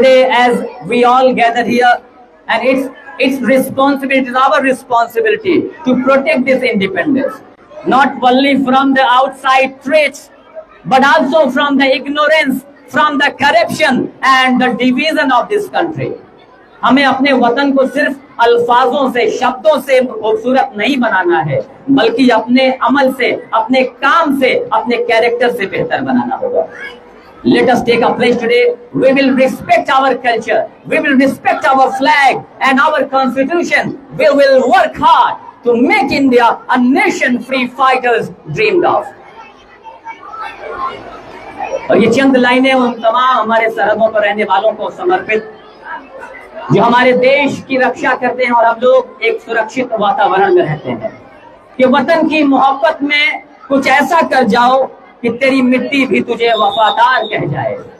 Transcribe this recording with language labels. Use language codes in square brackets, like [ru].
[en] Today, as we all gather here, and it's responsibility, it's our responsibility to protect this independence. Not only from the outside threats, but also from the ignorance, from the corruption and the division of this country. [hi] हमें अपने वतन को सिर्फ अल्फाजों से, शब्दों से खूबसूरत नहीं बनाना है, बल्कि अपने अमल से, अपने काम से, अपने कैरेक्टर से बेहतर बनाना होगा। [en] Let us take a pledge today. We will respect our culture, we will respect our flag and our constitution. We will work hard to make India a nation free fighters dreamed of. [hi] और ये चंद लाइनें उन तमाम हमारे सरहदों पर रहने वालों को समर्पित, जो हमारे देश की रक्षा करते हैं और हम लोग एक सुरक्षित वातावरण में रहते हैं, कि वतन की मोहब्बत में कुछ ऐसा कर जाओ कि तेरी मिट्टी भी तुझे वफादार कह जाए।